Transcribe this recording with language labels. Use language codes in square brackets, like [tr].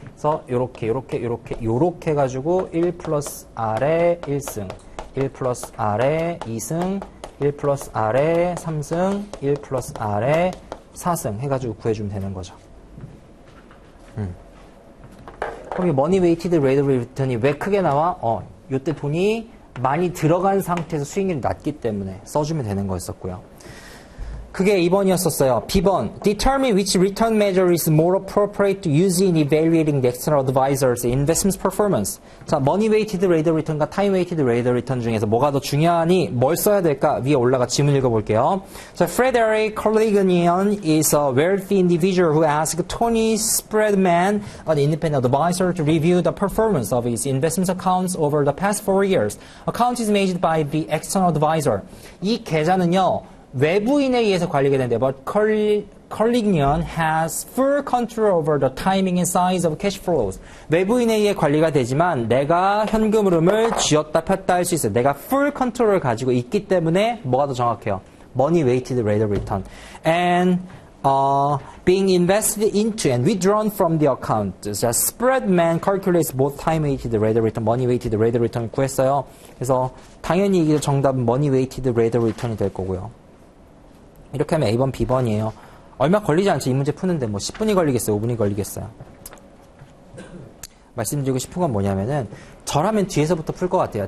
[ko] 그래서 요렇게 해가지고 1 플러스 R에 1승, 1 플러스 R에 2승, 1 플러스 R에 3승, 1 플러스 R에 4승 해가지고 구해주면 되는 거죠. 그럼 이 머니 웨이티드 레이더 리턴이 왜 크게 나와? 요때 돈이 많이 들어간 상태에서 수익률이 낮기 때문에 써주면 되는 거였었고요. 그게 2번이었었어요. B번. [en] Determine which return measure is more appropriate to use in evaluating the external advisor's investment performance. [ko] 자, money weighted rate of return과 time weighted rate of return 중에서 뭐가 더 중요하니 뭘 써야 될까? 위에 올라가 질문 읽어볼게요. [en] 자, Frederick Collignon is a wealthy individual who asked Tony Spreadman, an independent advisor, to review the performance of his investment accounts over the past 4 years. Account is managed by the external advisor. [ko] 이 계좌는요. 외부인에 의해서 관리가 되는데 [en] but Collignon has full control over the timing and size of cash flows. [ko] 외부인에 의해 관리가 되지만 내가 현금 흐름을 쥐었다 폈다 할 수 있어요. 내가 full control을 가지고 있기 때문에 뭐가 더 정확해요? [en] Money weighted rate of return. And being invested into and withdrawn from the account. 자, Spreadman calculates both time weighted rate of return, money weighted rate of return을 구했어요. [ko] 그래서 당연히 이게 정답은 money weighted rate of return이 될 거고요. 이렇게 하면 A번, B번이에요. 얼마 걸리지 않죠. 이 문제 푸는데 뭐 10분이 걸리겠어요? 5분이 걸리겠어요? 말씀드리고 싶은 건 뭐냐면은 저라면 뒤에서부터 풀 것 같아요.